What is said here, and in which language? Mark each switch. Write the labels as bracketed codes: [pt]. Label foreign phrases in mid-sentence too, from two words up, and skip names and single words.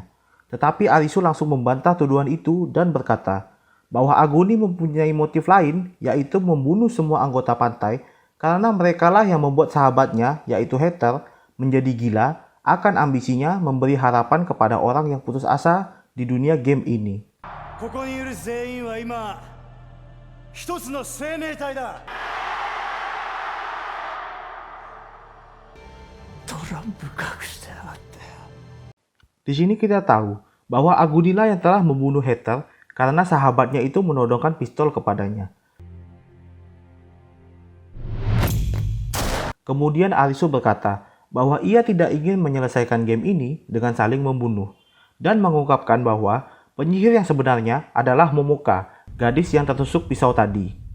[id] Tetapi Arisu langsung membantah tuduhan itu dan berkata bahwa Aguni mempunyai motif lain, yaitu membunuh semua anggota pantai karena merekalah yang membuat sahabatnya, yaitu Hater, menjadi gila akan ambisinya memberi harapan kepada orang yang putus asa di dunia game ini. [ja] 一つの生命体だ。トランプ隠してやがって。 [id] Di sini kita tahu bahwa Agudila yang telah membunuh Heather karena sahabatnya itu menodongkan pistol kepadanya. Kemudian Arisu berkata bahwa ia tidak ingin menyelesaikan game ini dengan saling membunuh dan mengungkapkan bahwa penyihir yang sebenarnya adalah Momoka, gadis yang tertusuk pisau tadi.